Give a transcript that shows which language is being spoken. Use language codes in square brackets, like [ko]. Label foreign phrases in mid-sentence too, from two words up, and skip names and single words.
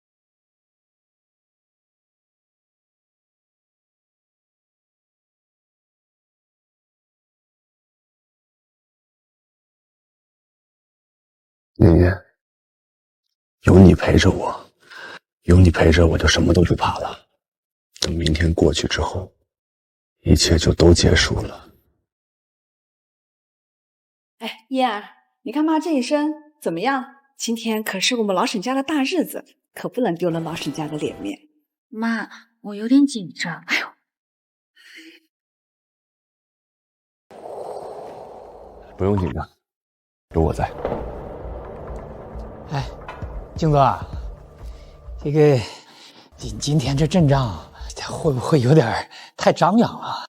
[zh] 年年，有你陪着我，就什麼都不怕了。等明天過去之後，一切就都結束了。哎，燕兒，你看媽這一身怎麼樣？今天可是我們老沈家的大日子，可不能丟了老沈家的臉面。媽，我有點緊張。哎呦，不用緊張，有我在。哎，靜哥啊，這個今天這陣仗會不會有點太張揚了？